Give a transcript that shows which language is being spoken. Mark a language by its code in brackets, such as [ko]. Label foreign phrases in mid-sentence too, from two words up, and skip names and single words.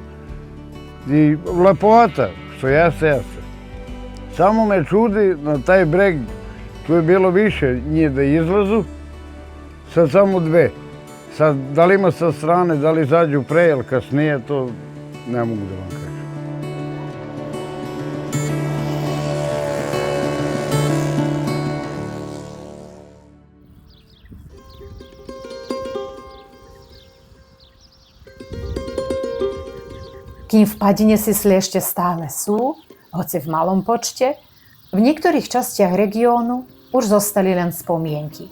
[sr] I lepota, što jeste. Samo me čudi na taj breg, tu je bilo više njih da izlazu, sad samo dve. Sad, da li ima sa strane, da li izađu pre ili kasnije, to ne mogu da vam kažem. [sk] Kým v Padine sisle ešte stále sú, hoci v malom počte, v niektorých častiach regiónu už zostali len spomienky.